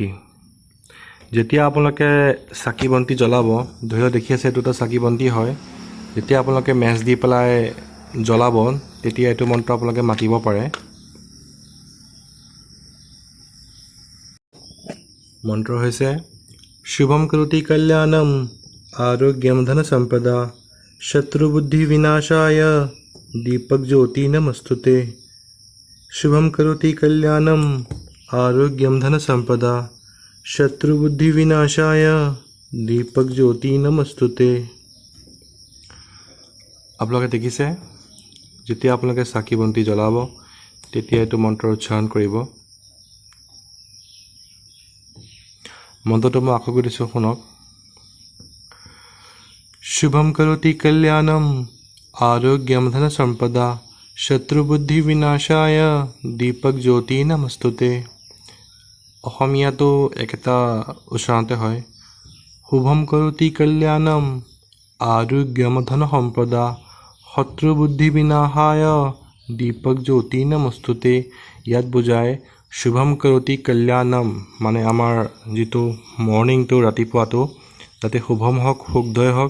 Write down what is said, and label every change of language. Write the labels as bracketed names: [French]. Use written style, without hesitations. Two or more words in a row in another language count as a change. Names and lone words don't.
[Assamese] যেতিয়া আপোনালোকে চাকি বন্তি জ্বলাব, ধৰি লওক দেখি আছে এইটো এটা চাকি বন্তি হয়, যেতিয়া আপোনালোকে মেচ দি পেলাই জ্বলাব, তেতিয়া এইটো মন্ত্ৰ আপোনালোকে মাতিব পাৰে। মন্ত্ৰ হৈছে [Sanskrit] শুভম কৰোতি কল্যাণম आरोग्यम धन संपदा शत्रुबुद्धि विनाशाय दीपक ज्योति नमस्तुते। शुभम करोति कल्याणम आरोग्यम धन संपदा शत्रुबुद्धि विनाशाय दीपक ज्योति नमस्तुते। [Assamese] আপোনালোকে দেখিছে, যেতিয়া আপোনালোকে চাকি বন্তি জ্বলাব তেতিয়া এইটো মন্ত্ৰ উচ্চাৰণ কৰিব। মন্ত্ৰটো মই আকৌ কৈ দিছোঁ, শুনক। [Sanskrit] शुभम करोति कल्याणम आरोग्यम धन संपदा शत्रुबुद्धि विनाशाय दीपक ज्योति नमस्तुते। [Assamese] অসমীয়াটো একেটা উচ্চাৰণতে হয়। [Sanskrit] শুভম কৰোতি কল্যাণম আৰোগ্যম ধন সম্পদা শত্ৰুবুদ্ধি বিনাশায় দীপক জ্যোতি নমস্তুতে। [Assamese] ইয়াত বুজায় [Sanskrit] শুভম কৰোতি কল্যাণম [Assamese] মানে আমাৰ যিটো মৰ্ণিংটো, ৰাতিপুৱাটো যাতে শুভম হওক, শুদ্ধই হওক।